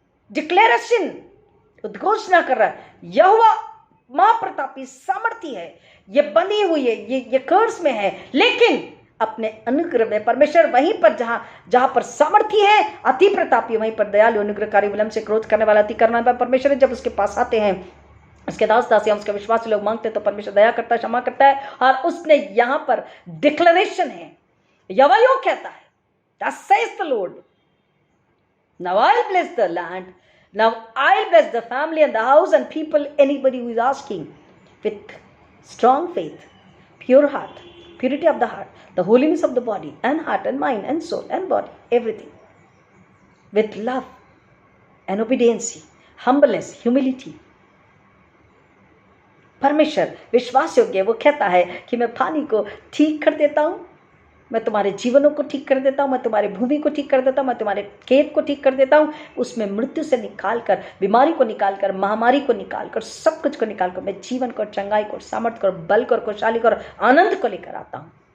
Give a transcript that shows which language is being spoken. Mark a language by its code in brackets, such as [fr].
[hi] Declaration, उद्घोषणा कर रहा है, यहोवा महाप्रतापी सामर्थी है, ये बंधी हुई है, ये कर्ज में है, लेकिन अपने अनुग्रह में परमेश्वर वहीं पर जहां पर सामर्थी है, अति प्रतापी, वहीं पर दयालु, अनुग्रहकारी, विलंब से क्रोध करने वाला, अति करुणा वाला परमेश्वर। जब उसके पास आते हैं, उसके दास दासियां, उसके विश्वासी लोग मांगते हैं, तो परमेश्वर दया करता है, क्षमा करता है। और उसने यहां पर डिक्लेरेशन है, यहोवा यूं कहता है, [en] thus says the Lord, now I'll bless the land, now I'll bless the family and the house and people, anybody who is asking with strong faith, pure heart, purity of the heart, the holiness of the body and heart and mind and soul and body, everything with love and obedience, humbleness, humility. [hi] परमेश्वर विश्वास योग्य, वो कहता है कि मैं पानी को ठीक कर देता हूं, मैं तुम्हारे जीवनों को ठीक कर देता हूं, मैं तुम्हारी भूमि को ठीक कर देता हूं, मैं तुम्हारे खेत को ठीक कर देता हूं, उसमें मृत्यु से निकालकर, बीमारी को निकालकर, महामारी को निकालकर, सब कुछ को निकालकर मैं जीवन को, चंगाई को, सामर्थ्य को, बल को, खुशहाली को, आनंद को लेकर आता हूं।